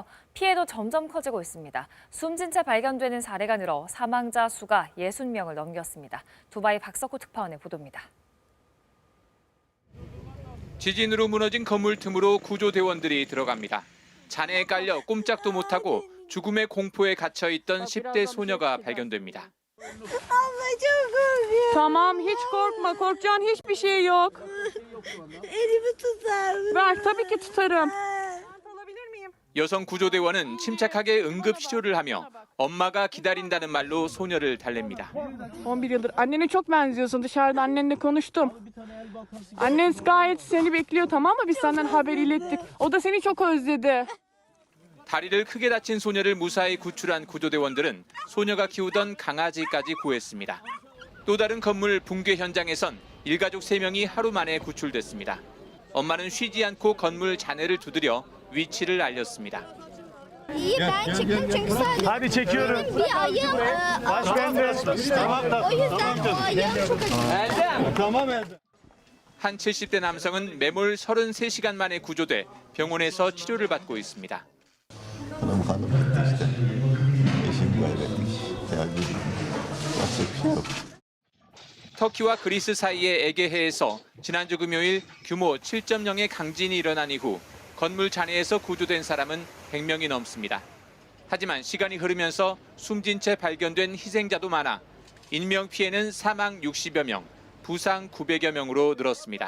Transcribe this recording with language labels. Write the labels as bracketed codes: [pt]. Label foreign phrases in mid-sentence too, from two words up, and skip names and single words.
[ko] 피해도 점점 커지고 있습니다. 숨진 채 발견되는 사례가 늘어 사망자 수가 60명을 넘겼습니다. 두바이 박석호 특파원의 보도입니다. 지진으로 무너진 건물 틈으로 구조대원들이 들어갑니다. 잔해에 깔려 꼼짝도 못하고 죽음의 공포에 갇혀있던 10대 so녀가 발견됩니다. [tr] Tamam, hiç korkma. Korkacağın hiçbir şey yok. Elimi tutar mısın? Ver, tabii ki tutarım. [ko] 여성 구조대원은 침착하게 응급치료를 하며 엄마가 기다린다는 말로 소녀를 달랩니다. [tr] 11 yıldır. Annene çok benziyorsun. Dışarıda annenle konuştum. Annen gayet seni bekliyor, tamam mı? Biz senden haber ilettik. O da seni çok özledi. [ko] 다리를 크게 다친 소녀를 무사히 구출한 구조대원들은 소녀가 키우던 강아지까지 구했습니다. 또 다른 건물 붕괴 현장에선 일가족 3명이 하루 만에 구출됐습니다. 엄마는 쉬지 않고 건물 잔해를 두드려 위치를 알렸습니다. [tr] İyi ben çıktım çünkü sadece Hadi çekiyorum. bir ayım o yüzden o ayım çok acı. Tamam Erdem. [ko] 한 70대 남성은 매몰 33시간 만에 구조돼 병원에서 치료를 받고 있습니다. [tr] Hanım gitti işte. Eşimi kaybettik. Ya yapacak bir şey yok. [ko] 터키와 그리스 사이의 에게해에서 지난주 금요일 규모 7.0의 강진이 일어난 이후 건물 잔해에서 구조된 사람은 100명이 넘습니다. 하지만 시간이 흐르면서 숨진 채 발견된 희생자도 많아 인명피해는 사망 60여 명, 부상 900여 명으로 늘었습니다.